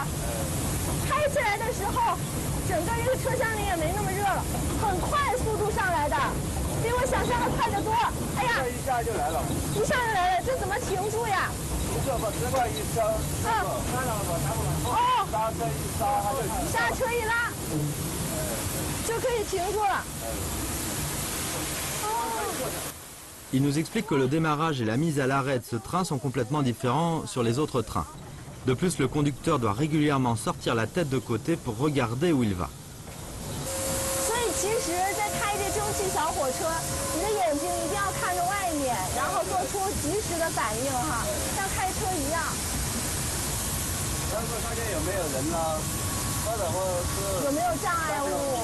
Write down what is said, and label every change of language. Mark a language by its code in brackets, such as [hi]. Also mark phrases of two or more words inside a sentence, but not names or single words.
[zh] 开起来的时候，整个这个车厢里也没那么热了，很快速度上来的，比我想象的快得多。哎呀，这一下就来了，一下就来了，这怎么停住呀？这把这块一收，刹车一刹，它就停。刹车一拉，就可以停住了。 [fr] Il nous explique que le démarrage et la mise à l'arrêt de ce train sont complètement différents sur les autres trains. De plus, le conducteur doit régulièrement sortir la tête de côté pour regarder où il va. [zh] 所以其实，在开这蒸汽小火车，你的眼睛一定要看着外面，然后做出及时的反应哈，像开车一样。然后看见有没有人呢，或者是有没有障碍物？